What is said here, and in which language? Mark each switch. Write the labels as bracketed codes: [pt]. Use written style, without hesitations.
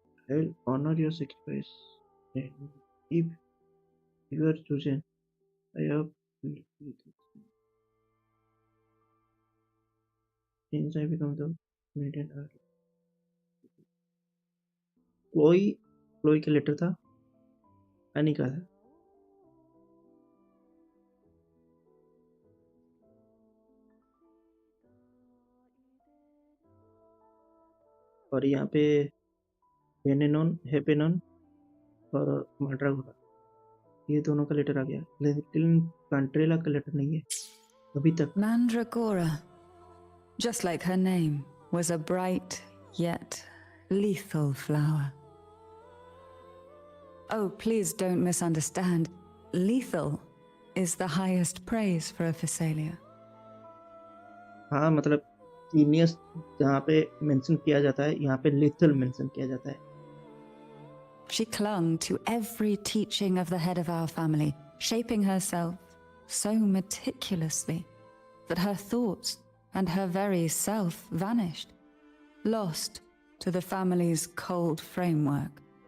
[en] I will honor your sacrifice, and if you are chosen, I hope you will be the same. Since I become the militant early. [hi] Chloe का letter था, any का था। और यहाँ पे हेपेनॉन और मैंड्रागोरा, ये दोनों का लेटर आ गया, लेकिन कैंटरेला का लेटर नहीं है अभी तक। [en] Mandragora, just like her name, was a bright yet lethal flower. Oh, please don't misunderstand. Lethal is the highest praise for a Phasalia. [hi] हाँ, मतलब जीनियस जहाँ पे मेंशन किया जाता है, यहाँ पे लिथल मेंशन किया जाता है। [en] She clung to every teaching of the head of our family, shaping herself so meticulously that her thoughts and her very self vanished, lost to the family's cold framework.